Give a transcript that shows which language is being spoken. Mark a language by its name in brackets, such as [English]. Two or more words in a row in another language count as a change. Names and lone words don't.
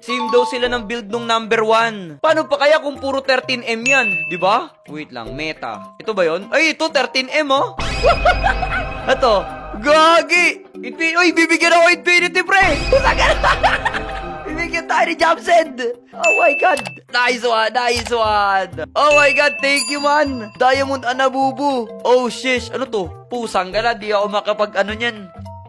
[Filipino] Same daw sila ng build nung number 1. Paano pa kaya kung puro 13M yan? Diba? Wait lang, meta. Ito ba yon? Ay, ito 13M oh. Ito, gagi. Uy, bibigyan ako infinity, pre. Bibigyan tayo ni Jamzen. [English] Oh my God. Nice one. Oh my God, thank you, man. Diamond Anabubu. Oh, shish. [Filipino] Ano to? Pusang gala, di ako makapag niyan.